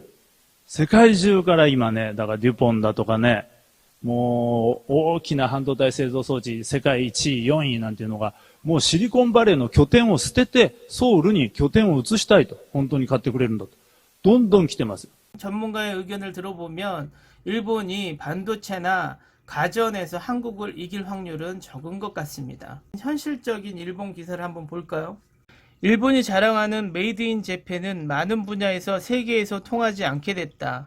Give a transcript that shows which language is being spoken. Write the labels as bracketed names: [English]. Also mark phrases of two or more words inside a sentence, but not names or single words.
[Japanese] 世界中から今ね、だからデュポンだとかね、もう大きな半導体製造装置、世界1位、4位なんていうのが、もうシリコンバレーの拠点を捨てて、ソウルに拠点を移したいと。本当に買ってくれるんだと。どんどん来てます。 [Korean] 전문가의 의견을 들어보면 일본이 반도체나 가전에서 한국을 이길 확률은 적은 것 같습니다. 현실적인 일본 기사를 한번 볼까요? 일본이 자랑하는 메이드 인 재팬은 많은 분야에서 세계에서 통하지 않게 됐다.